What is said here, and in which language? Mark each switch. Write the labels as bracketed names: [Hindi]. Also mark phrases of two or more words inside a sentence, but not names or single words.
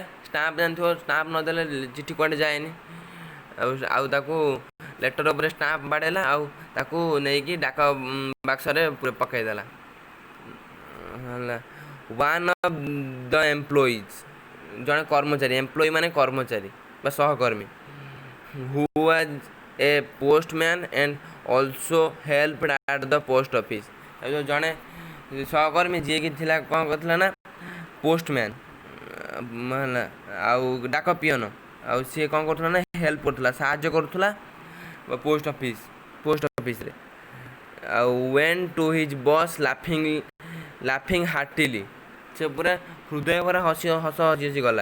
[Odia] ଷ୍ଟାମ୍ପ ଜାଣିଥିବ, ଷ୍ଟାମ୍ପ ନଦେଲେ ଚିଠି କୁଆଡ଼େ ଯାଏନି। ଆଉ ତାକୁ ଲେଟର ଉପରେ ଷ୍ଟାମ୍ପ ବାଡ଼େଇଲା, ଆଉ ତାକୁ ନେଇକି ଡାକ ବାକ୍ସରେ ପକାଇଦେଲା। ହେଲା [English] one of the employees, [Odia] ଜଣେ କର୍ମଚାରୀ, ଏମ୍ପ୍ଲୟି ମାନେ କର୍ମଚାରୀ ବା ସହକର୍ମୀ, [English] who was a postman and also helped at the post office। [Odia] ଜଣେ ସହକର୍ମୀ ଯିଏକି ଥିଲା କ'ଣ କରୁଥିଲା ନା ପୋଷ୍ଟମ୍ୟାନ୍ ହେଲା, ଆଉ ଡାକ ପିଅନ, ଆଉ ସିଏ କ'ଣ କରୁଥିଲା ନା ହେଲ୍ପ କରୁଥିଲା, ସାହାଯ୍ୟ କରୁଥିଲା [English] post officeରେ। [Odia] ଆଉ [English] went to his boss laughing heartily, [Odia] ସେ ପୁରା ହୃଦୟ ଭରା ହସ ହସି ଗଲା।